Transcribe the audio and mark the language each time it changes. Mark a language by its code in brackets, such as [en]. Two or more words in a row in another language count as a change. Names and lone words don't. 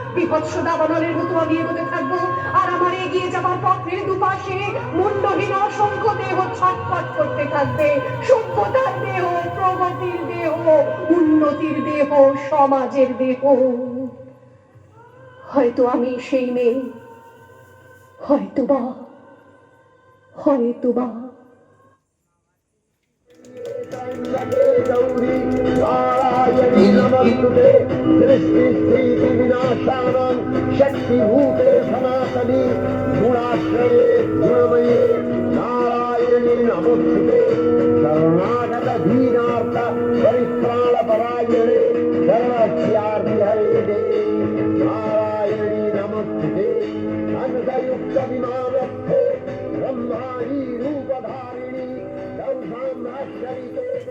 [bn] বিভৎস দাবানলের মতো আমি এগোতে থাকবো, আর আমার এগিয়ে যাবার পথের দুপাশে মুন্ডহীন অসংখ্য দেহ ছটফট করতে থাকবে। সভ্যতার দেহ, প্রগতির দেহ, উন্নতির দেহ, সমাজের দেহ। হয়তো আমি সেই মেয়ে, হয়তোবা হয়তোবা [sa] नारायणी नमस्तुते सृष्टि स्थिति विनाशानं शक्तिभूते सनातनी गुणाश्रये गुणमये नारायणी नमस्तुते शरणागत दीनार्थ परित्राण परायणे सर्वस्यार्ति हरे नारायणी नमस्तुते अंशयुक्त विमानस्थे ब्रह्माणी रूपधारिणी शरीरे